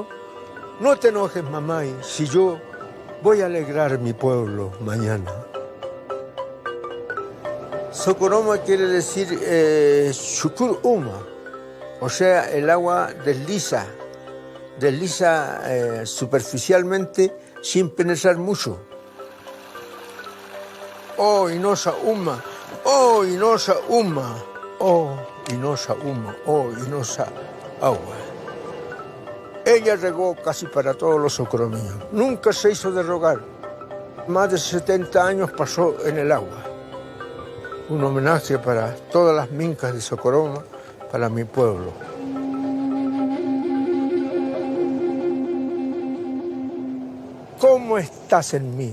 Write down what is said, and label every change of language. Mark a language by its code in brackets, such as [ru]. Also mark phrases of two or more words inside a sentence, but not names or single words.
[es] No te enojes, mamay, si yo voy a alegrar mi pueblo mañana. Socoroma quiere decir [ay] shukur uma, [es] o sea, el agua desliza superficialmente sin penetrar mucho. [ay] Oh, inosa uma, oh, inosa uma, oh, inosa uma, oh, inosa agua. [es] Ella regó casi para todos los socoromeños. Nunca se hizo de rogar. Más de 70 años pasó en el agua. Un homenaje para todas las mincas de Socoroma, para mi pueblo. ¿Cómo estás en mí?